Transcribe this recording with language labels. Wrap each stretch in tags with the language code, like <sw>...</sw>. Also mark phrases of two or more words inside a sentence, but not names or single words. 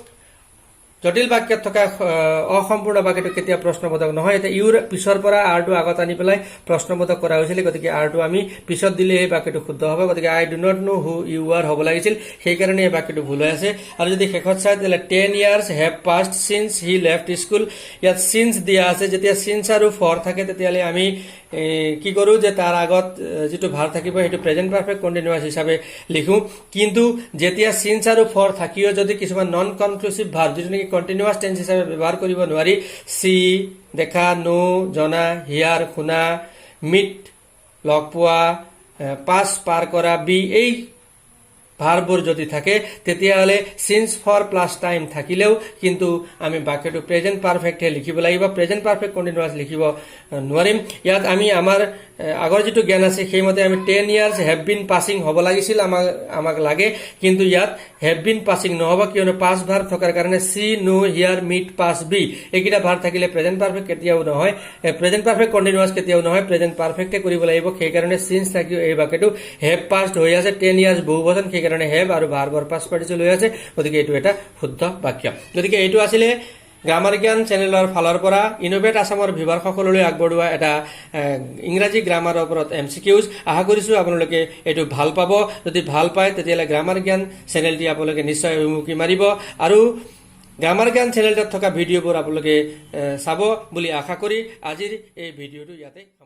<as>জটিল বাক্যত থকা অসম্পূৰ্ণ বাক্যটো কেতিয়া প্ৰশ্নবোধক নহয় এটা ইউৰ পিছৰ পৰা আৰটো আগত আনি পেলাই প্ৰশ্নবোধক কৰা হৈছিল গতিকে আৰটো আমি পিছত দিলে এই বাক্যটো শুদ্ধ হ'ব গতিকে</as> <en>I do not know who you are</en> <as>হ'ব লাগিছিল সেইকাৰণে এই বাক্যটো ভুল হৈ আছে আৰু যদি শেষত চাই তেতিয়াহ'লে</as> <en>10 years have passed since he left school</en> <as>ইয়াত since দিয়া আছে যেতিয়া since আৰু for থাকে তেতিয়াহ'লে আমি কি কৰো যে তাৰ আগত যেটো ভাৰ থাকিব সেইটো</as> <en>present perfect continuous</en> <as>হিচাপে লিখো কিন্তু যেতিয়া since আৰু for থাকিও যদি কিছুমান</as> <en>non conclusive verb</en> <as>যেটো নেকি</as> <en>continuous tense</en> <as>হিচাপে ব্যৱহাৰ কৰিব নোৱাৰি সি দেখা নো জনা হিয়াৰ শুনা মিট লগ পোৱা পাস পাৰ কৰা বি এই ভাৰবোৰ যদি থাকে তেতিয়াহলে</as> <en>since for plus time</en> <as>থাকিলেও কিন্তু আমি বাক্যটো প্ৰেজেন্ট পারফেক্টে লিখিব লাগিব</as> <en>present perfect continuous</en> <as>লিখিব নোৱাৰিম ইয়াত আমি আমাৰ আগৰ যেটো জ্ঞান আছে সেইমতে আমি</as> <en>10 years have been passing</en> <as>হ'ব লাগিছিল আমাক লাগে কিন্তু ইয়াত</as> <en>have been passing</en> <as>নহব কিয়নো পাস ভাৰ থকাৰ কাৰণে সি নো হিয়াৰ মিট পাস বি এইকিটা ভাৰ থাকিলে</as> <en>present perfect</en> <as>কেতিয়াও নহয়</as> <en>present perfect</en> <as>কন্টিনিউয়াস কেতিয়াও নহয় প্ৰেজেন্ট পারফেক্টে কৰিব লাগিব সেই কাৰণে সিন্স থাকিও এই বাক্যটো</as> <en>have passed</en> <as>হৈ আছে 10 years বহুবচন সেই কাৰণে have আৰু ভাৰবৰ</as> <en>past participle</en> <as>হৈ আছে গতিকে এইটো এটা শুদ্ধ বাক্য গতিকে এইটো আছিল গ্ৰামাৰ জ্ঞান চেনেলৰ ফালৰ পৰা ইনোভেট আসামৰ ভিভাৰ সকললৈ আগবঢ়োৱা এটা ইংৰাজী গ্ৰামাৰৰ ওপৰত এমসিকিউজ আশা কৰিছো আপোনালোকে এইটো ভাল পাব যদি ভাল পায় তেতিয়ালে গ্ৰামাৰ জ্ঞান চেনেলটি আপোনালোকে নিশ্চয় উমুকি মাৰিব আৰু গ্ৰামাৰ জ্ঞান চেনেলটোত থকা ভিডিঅ'বোৰ আপোনালোকে চাব বুলি আশা কৰি আজিৰ এই ভিডিঅ'টো ইয়াতে</as>